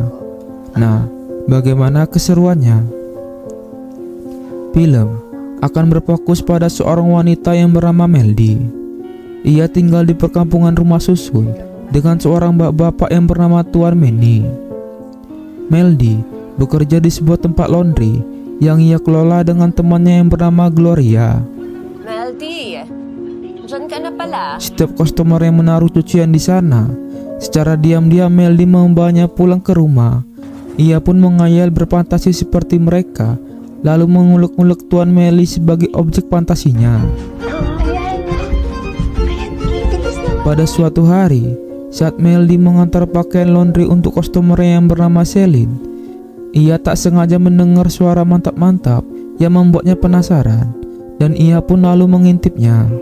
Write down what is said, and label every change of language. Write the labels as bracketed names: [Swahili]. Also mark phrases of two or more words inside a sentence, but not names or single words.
[Indonesian] Nah, bagaimana keseruannya? Film akan berfokus pada seorang wanita yang bernama Meldy. Ia tinggal di perkampungan rumah susun dengan seorang bapak-bapak yang bernama Tuan Manny. Meldy bekerja di sebuah tempat laundry yang ia kelola dengan temannya yang bernama Gloria. [Filipino] Meldy, dyan ka na pala. [Indonesian] Setiap customer yang menaruh cucian di sana, secara diam-diam Meldy membawanya pulang ke rumah. Ia pun menghayal berfantasi seperti mereka, lalu mengulek-ulek Tuan Manny sebagai objek fantasinya. Pada suatu hari, saat Meldy mengantar pakaian laundry untuk customer yang bernama Celine, ia tak sengaja mendengar suara mantap-mantap yang membuatnya penasaran, dan ia pun lalu mengintipnya.